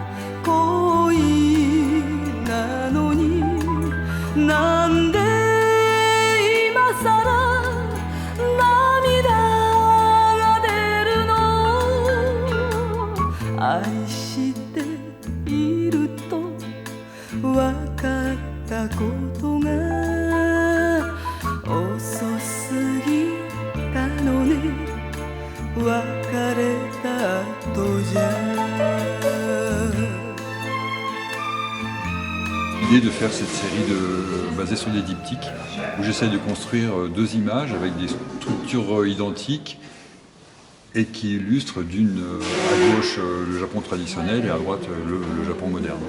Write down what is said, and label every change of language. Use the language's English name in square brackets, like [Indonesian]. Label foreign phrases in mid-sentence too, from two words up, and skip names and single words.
[Japanese] 恋なのになんで今さら愛していると分かったことが遅すぎたのね別れた後じゃ [French] L'idée de faire cette série basée sur des diptyques où j'essaie de construire deux images avec des structures identiques et qui illustre d'une à gauche le Japon traditionnel et à droite le Japon moderne.